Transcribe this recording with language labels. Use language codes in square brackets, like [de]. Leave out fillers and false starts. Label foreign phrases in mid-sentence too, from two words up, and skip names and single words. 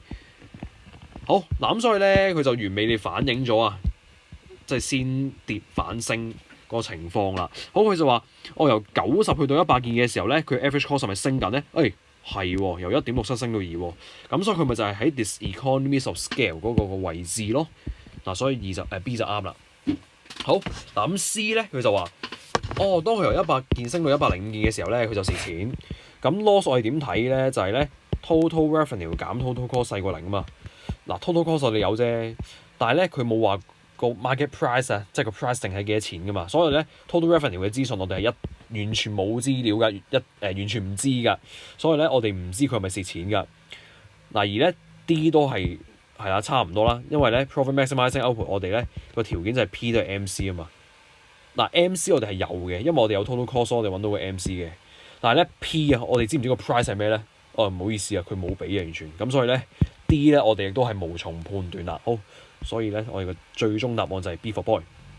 [yue] 好，嗱咁所以咧，佢就完美地反映咗啊，即係先跌反升個情況啦。好，佢就話我由90去到100件嘅時候咧，佢 [en] average cost [yue] 係咪升緊咧？係喎，由1.67升到2喎。咁所以佢咪就係喺 [en] diseconomies of scale [yue] 嗰個位置咯。嗱，所以B 就啱啦。好，嗱咁 C 咧佢就話，當佢由100件升到105件嘅時候咧，佢就蝕錢。咁 loss 我哋點睇咧？就係咧 [en] total revenue [yue] 減 [en] total cost [yue] 細過0啊嘛。嗱 [en] total cost [yue] 我哋有啫，但係咧佢冇話個 [en] market price [yue] 啊，即係個 price 定係幾多錢噶嘛。所以咧 [en] total revenue [yue] 嘅資訊我哋係完全冇資料㗎，完全唔知㗎。所以咧我哋唔知佢係咪蝕錢㗎。嗱而咧 D 都係啦，差唔多啦，因為咧 [en] profit maximizing output [yue] 我哋咧個條件就係 P 都係 MC 啊嘛。嗱 MC 我哋係有嘅，因為我哋有 [en] total cost， [yue] 我哋揾到個 MC 嘅。但係咧 P 啊，我哋知唔知個 price 係咩咧？唔好意思啊，佢冇俾啊，完全。咁所以咧 D 咧我哋亦都係無從判斷啦。好，所以咧我哋嘅最終答案就係 [en] B for boy。